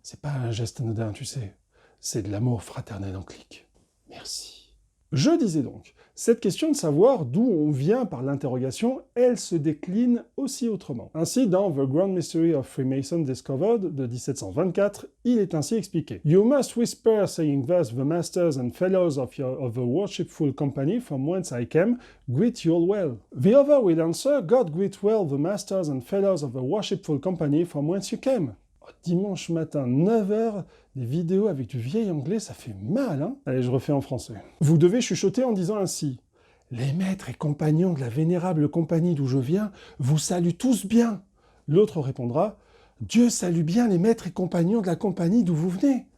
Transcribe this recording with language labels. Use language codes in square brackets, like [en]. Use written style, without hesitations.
[fr] C'est pas un geste anodin, tu sais. C'est de l'amour fraternel en clic. Merci. Je disais donc, cette question de savoir d'où on vient par l'interrogation, elle se décline aussi autrement. Ainsi, dans The Grand Mystery of Freemason Discovered de 1724, il est ainsi expliqué. [en] You must whisper, saying thus, the masters and fellows of the worshipful company from whence I came, greet you all well. The other will answer, God greet well the masters and fellows of the worshipful company from whence you came. [fr] Dimanche matin, 9 h, des vidéos avec du vieil anglais, ça fait mal, hein? Allez, je refais en français. Vous devez chuchoter en disant ainsi. Les maîtres et compagnons de la vénérable compagnie d'où je viens vous saluent tous bien. L'autre répondra. Dieu salue bien les maîtres et compagnons de la compagnie d'où vous venez.